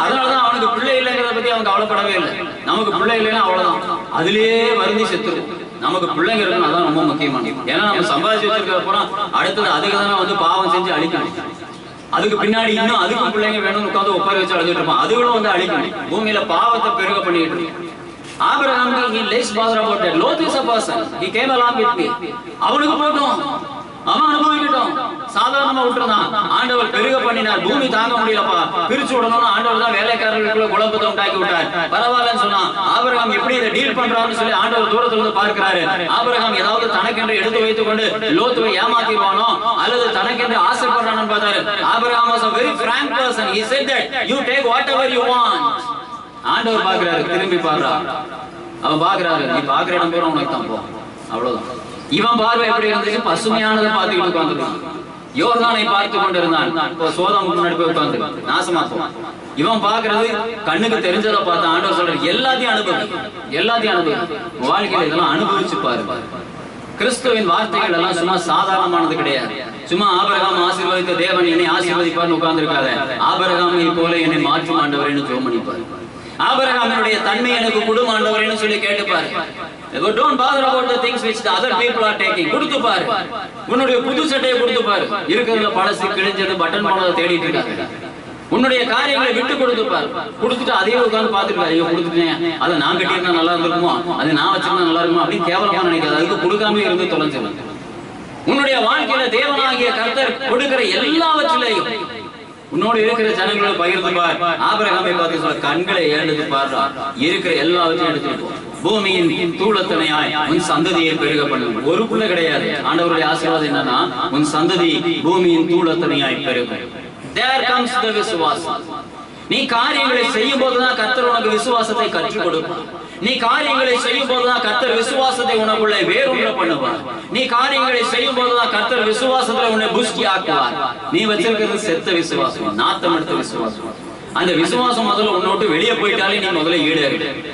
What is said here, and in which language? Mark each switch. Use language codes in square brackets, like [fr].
[ta] அதனாலதான் அவனுக்கு பிள்ளை இல்லைங்கிறத பத்தி அவன் கவலைப்படவே இல்லை. நமக்கு பிள்ளை இல்லைன்னா அவ்வளவுதான், அதுலயே வருந்தி செத்துரும். நமக்கு பிள்ளைங்க இருக்கணும், அதான் ரொம்ப முக்கியமானது. ஏன்னா நம்ம சம்பாதிச்சு வச்சிருக்கிற அப்புறம் அடுத்தது அதுக்கு தானே பாவம் செஞ்சு அழிக்கணும். அதுக்கு பின்னாடி இன்னும் அதுக்கு பிள்ளைங்க வேணும்னு உட்காந்து ஒப்பாரி வச்சு அழுதுட்டு இருப்பான். அதுகளும் அழிக்கணும். பூமியில பாவத்தை பெருக பண்ணிட்டு இருக்கு. [en] ஆபிரகாம் he lays bother about that. Lot is a person. He came along with me. [ta] அவனுக்கு போட்டும், அவன் அனுபவிக்கட்டும். சாதாரணமா விட்டுறதான். ஆண்டவர் பெருக பண்ணினார். பூமி தாங்க முடியலப்பா, பிரிச்சு விடணும்னு ஆண்டவர் தான் வேலைக்காரர்களுக்குள்ள குழப்பத்தை உண்டாக்கி விட்டார். பரவாயில்லன்னு சொன்னா ஆபிரகாம் எப்படி இதை டீல் பண்றான்னு சொல்லி ஆண்டவர் தூரத்துல இருந்து பார்க்கிறாரு. ஆபிரகாம் ஏதாவது தனக்கென்று எடுத்து வைத்துக் கொண்டு லோத்துவை ஏமாத்திடுவானோ அல்லது தனக்கென்று ஆசைப்படுறான்னு பார்த்தாரு. [en] ஆபிரகாம் was a very frank person. He said that you take whatever you want. [ta] ஆண்டவர் பார்க்கிறாரு, திரும்பி பாக்குறா. அவன் பார்க்கிறாரு, நீ பார்க்கிற இடம் பேரும் உனக்கு தான் போ, அவ்வளவுதான். இவன் பார்வை எப்படி இருந்துச்சு? பசுமையானதை பார்த்துக்கிட்டு உட்கார்ந்துருக்கான். யோர்தானை பார்த்து கொண்டிருந்தான். சோதம் முன்னாடி போய் உட்கார்ந்து நாசமா போவான். இவன் பாக்குறது கண்ணுக்கு தெரிஞ்சதை பார்த்து ஆண்டவர் சொல்றாரு, எல்லாத்தையும் அனுபவி, எல்லாத்தையும் அனுபவி. வாழ்க்கையில இதெல்லாம் அனுபவிச்சு பாருங்க. கிறிஸ்துவின் வார்த்தைகள் எல்லாம் சும்மா சாதாரணமானது கிடையாது. சும்மா ஆபிரகாம் ஆசீர்வதித்த தேவன் என்னை ஆசீர்வதிப்பார்னு உட்கார்ந்து இருக்காத. ஆபிரகாமை போல என்னை மாற்றும் ஆண்டவரேன்னு ஜெபம் பண்ணிப்பாரு. ஆபிரகாமினுடைய தன்மை எனக்கு குடும் ஆண்டவரேன்னு சொல்லி கேட்டுப்பாரு. [en] Don't bother about the things which the other people are taking. [ta] கொடுத்து பாரு, உன்னுடைய புது சட்டையை கொடுத்து பாரு. இருக்கிறதுல பழசு கிழிஞ்சது பட்டன் போனதை தேடிட்டு இருக்காங்க. உன்னுடைய காரியங்களை விட்டு கொடுத்து பாரு. கொடுத்துட்டு அதையே உட்கார்ந்து பார்த்துட்டு ஐயோ கொடுத்துட்டேன், அதை நான் கட்டியிருந்தா நல்லா இருந்திருக்குமோ, அது நான் வச்சிருந்தா நல்லா இருக்குமோ அப்படின்னு கேவலமா நினைக்காது. அதுக்கு கொடுக்காம இருந்து தொலைஞ்சிடும். உன்னுடைய வாழ்க்கையில தேவனாகிய கர்த்தர் கொடுக்கிற எல்லாவற்றிலையும் உன்னோடு இருக்கிற ஜனங்களை பகிர்ந்து பார். ஆபிரகாமை பார்த்து சொல்ல, கண்களை ஏழுது பாரு, இருக்கிற எல்லாவற்றையும் எடுத்துட்டு பூமியின் தூளத்தனையாய் உன் சந்ததியை பெருக பண்ணும். ஒரு புள்ள கிடையாது. ஆண்டவருடைய ஆசீர்வாதம் என்னன்னா, உன் சந்ததி பூமியின் தூளத்தனையாய் பெருகும். [en] There comes the விசுவாசம். [ta] நீ காரியங்களை செய்யும் போதுதான் கர்த்தர் உனக்கு விசுவாசத்தை கற்றுக் கொடுப்பார். நீ காரியங்களை செய்யும் போதுதான் கர்த்தர் விசுவாசத்தை உனக்குள்ள வேரூன்ற பண்ணுவார். நீ காரியங்களை செய்யும் போதுதான் கர்த்தர் விசுவாசத்துல உன்னை புஷ்டி ஆக்குவார். நீ வச்சிருக்கிறது செத்த விசுவாசம், நாத்தம் எடுத்த விசுவாசம். அந்த விசுவாசம் முதல்ல உன்னோட்டு வெளியே போயிட்டாலே நீ முதல்ல ஈடேறிடு.